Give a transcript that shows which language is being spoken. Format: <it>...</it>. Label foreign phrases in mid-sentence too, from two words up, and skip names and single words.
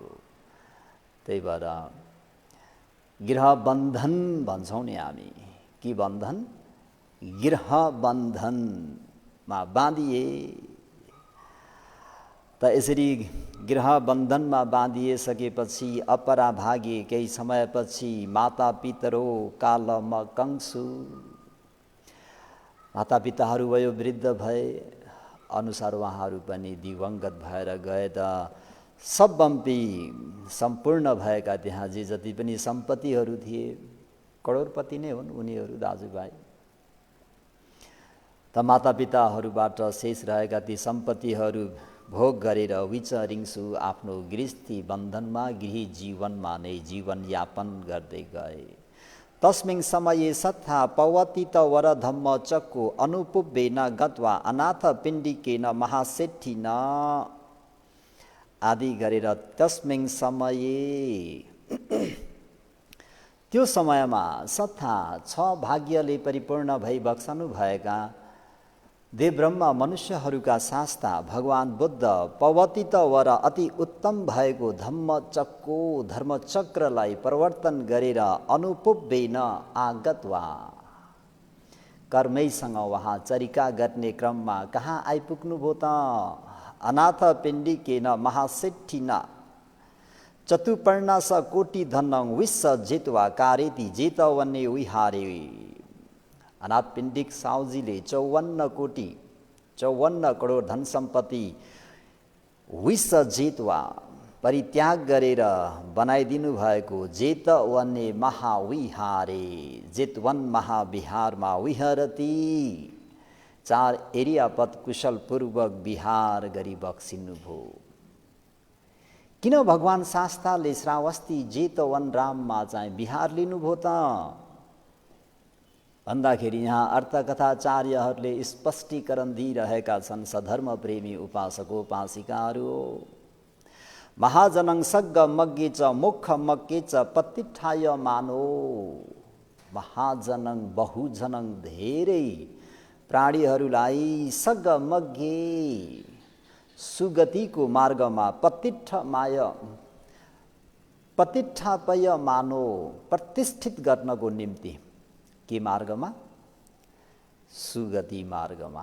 <ne>त्यही भएर गृह बन्धन भन्छौँ नि हामी। के बन्धन? गृह बन्धनमा बाँधिए त यसरी गृह बन्धनमा बाँधिएसकेपछि अपराभागे केही समयपछि</ne> <pi>माता पितरो कालम कंसु,</pi> <ne>मातापिताहरू वयोवृद्ध भए अनुसार उहाँहरू पनि दिवंगत भएर गए। त सबम्पी सम्पूर्ण भएका त्यहाँ जे जति पनि सम्पत्तिहरू थिए, करोडपति नै हुन् उनीहरू दाजुभाइ। त मातापिताहरूबाट शेष रहेका ती सम्पत्तिहरू भोग गरेर विचरिङ्सु आफ्नो गृहस्थी बन्धनमा गृही जीवनमा नै जीवनयापन गर्दै गए।</ne> <pi>तस्मिन् समये सत्था पवतित वरधम्म चक्को अनुपुब्बेन गत्वा अनाथ पिण्डिकेन महासेठिन</pi> <ne>आदि गरेर</ne> <pi>तस्मिन् समये</pi> <ne>त्यो समयमा सत्ता 6 भाग्यले परिपूर्ण भई बक्सनु भएका देवब्रह्म मनुष्यहरूका शास्ता भगवान बुद्ध</ne> <pi>पवतित वर</pi> <ne>अति उत्तम भएको धम्मचक्को धर्मचक्रलाई परिवर्तन गरेर</ne> <pi>अनुपुब्बेन आगत्वा</pi> <ne>कर्मैसँग वहाँ चरिका गर्ने क्रममा कहाँ आइपुग्नुभयो त?</ne> <pi>अनाथ पिण्डिकेन महासेठिन चतुपर्णा स कोटि धनं विश्व जित्वा कारेति जेतवन्ने विहारे।</pi> <ne>अनाथ पिण्डिक साउजीले 54 करोड धन सम्पत्ति</ne> <pi>विश्व जित्वा</pi> <ne>परित्याग गरेर बनाइदिनु भएको</ne> <pi>जेतवन्ने महाविहारे,</pi> <ne>जेतवन महाविहारमा विहरती 4 एरियापत कुशलपूर्वक विहार गरी बक्सिनुभयो। किन भगवान शास्ताले श्रावस्ती जेतवन राममा चाहिँ विहार लिनुभयो त भन्दाखेरि यहाँ अर्थकथाचार्यहरूले स्पष्टीकरण दिइरहेका छन्। सधर्म प्रेमी उपासकोपासिकाहरू</ne> <pi>महाजनं सग्ग मग्गे च मुख मग्गे च पत्तिठाय मानो। महाजनं बहुजनं</pi> <ne>धेरै प्राणीहरूलाई</ne> <pi>सग्ग मग्गे</pi> <ne>सुगतिको मार्गमा</ne> <pi>पतिठापय मानो</pi> <ne>प्रतिष्ठित गर्नको निम्ति के मार्गमा? सुगति मार्गमा।</ne>